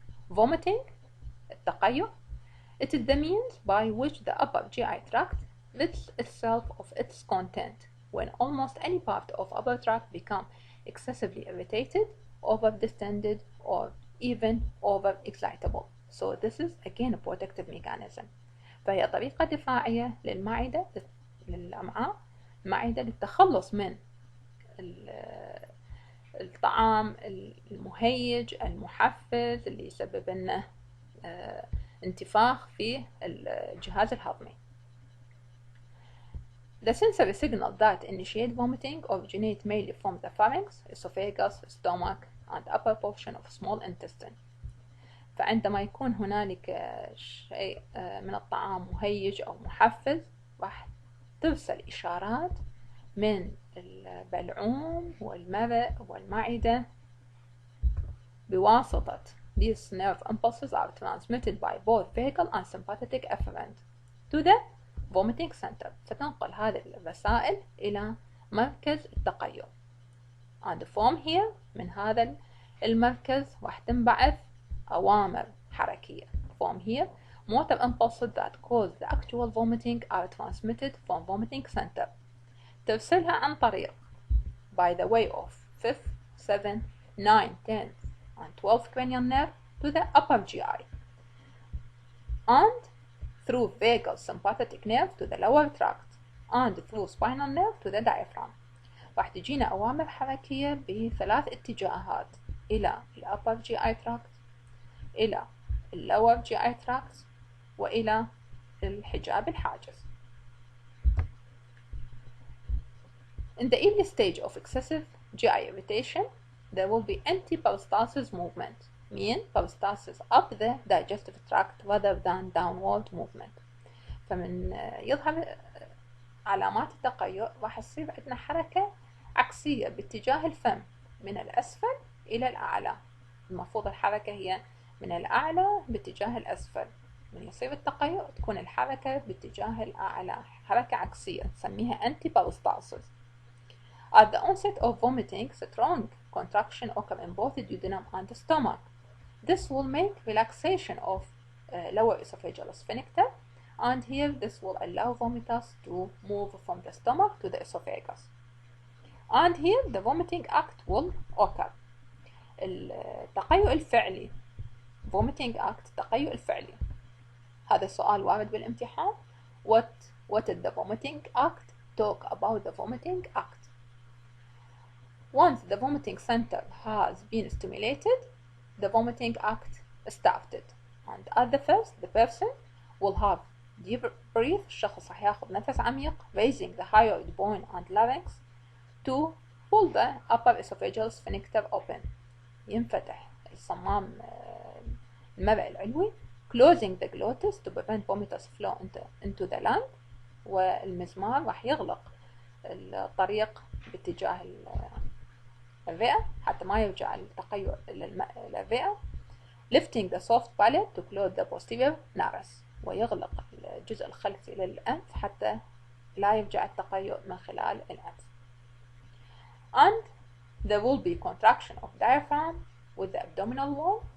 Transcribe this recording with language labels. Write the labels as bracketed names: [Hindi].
[English] Vomiting, التقيؤ. It is the means by which the upper GI tract rids itself of its content when almost any part of upper tract become excessively irritated, over-distended, or even over-excitable. So this is again a protective mechanism. [Arabic] فهي طريقة دفاعية للمعدة للأمعاء المعدة للتخلص من الطعام المهيج المحفز اللي يسبب لنا انتفاخ في الجهاز الهضمي. [English] The sensory signals that initiate vomiting originate mainly from the pharynx, esophagus, stomach, and upper portion of small intestine. [Arabic] فعندما يكون هنالك شيء من الطعام مهيج أو محفز راح ترسل إشارات من البلعوم والمرء والمعدة بواسطة [English] these nerve impulses are transmitted by both vagal and sympathetic efferent to the vomiting center. [Arabic] ستنقل هذه الرسائل إلى مركز التقيؤ. [English] And from here [Arabic] من هذا المركز راح تنبعث أوامر حركية. [English] From here motor impulses that cause the actual vomiting are transmitted from vomiting center. [Arabic] ترسلها عن طريق [English] by the way of 5th, 7th, 9th, 10th and 12th cranial nerve to the upper GI, and through vagal sympathetic nerve to the lower tract, and through spinal nerve to the diaphragm. [Arabic] راح تجينا أوامر حركية بثلاث اتجاهات، إلى [English] upper GI tract، [Arabic] إلى [English] lower GI tract، [Arabic] وإلى الحجاب الحاجز. [English] In the early stage of excessive GI irritation, there will be anti-peristalsis movement, mean peristalsis up the digestive tract rather than downward movement. [Arabic] فمن يظهر علامات التقيؤ راح تصير عندنا حركة عكسية باتجاه الفم من الأسفل إلى الأعلى. المفروض الحركة هي من الأعلى باتجاه الأسفل، من يصير التقيؤ تكون الحركة باتجاه الأعلى، حركة عكسية نسميها anti-peristalsis. [English] At the onset of vomiting, strong contraction occur in both the duodenum and the stomach. This will make relaxation of lower esophageal sphincter, and here this will allow vomiters to move from the stomach to the esophagus. And here the vomiting act will occur. [Arabic] التقيؤ الفعلي [English] vomiting act [Arabic] التقيؤ الفعلي، هذا السؤال وارد بالامتحان. [English] What did the vomiting act? Talk about the vomiting act. Once the vomiting center has been stimulated, the vomiting act started. And at the first, the person will have deep breath. [Arabic] الشخص راح ياخذ نفس عميق, [English] raising the hyoid bone and larynx to pull the upper esophageal sphincter open. [Arabic] ينفتح الصمام المرئي العلوي, [English] closing the glottis to prevent vomitous flow into the lung. [Arabic] والمزمار راح يغلق الطريق باتجاه الرئة حتى ما يرجع التقيؤ للرئة. [English] lifting the soft palate to close the posterior nares, [Arabic] ويغلق الجزء الخلفي للأنف حتى لا يرجع التقيؤ من خلال الأنف. [English] And there will be contraction of diaphragm with the abdominal wall.